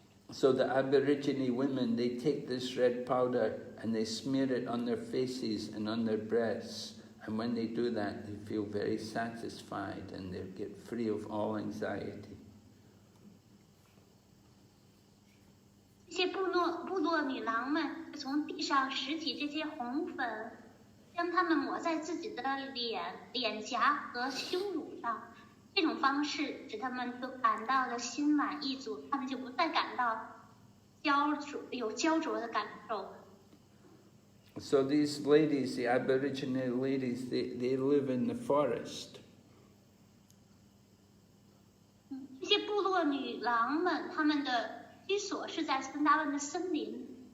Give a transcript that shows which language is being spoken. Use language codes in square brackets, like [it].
[en] So the Aborigine women, they take this red powder and they smear it on their faces and on their breasts. And when they do that, they feel very satisfied and they get free of all anxiety. [zh] 这些部落女郎们从地上拾起这些红粉，将它们抹在自己的脸颊和胸乳上。这种方式使他们就感到了心满意足，他们就不再感到焦灼的感受。 [en] So these ladies, the Aboriginal ladies, they live in the forest. [zh] 这些部落女郎们，她们的居所是在芬达文的森林。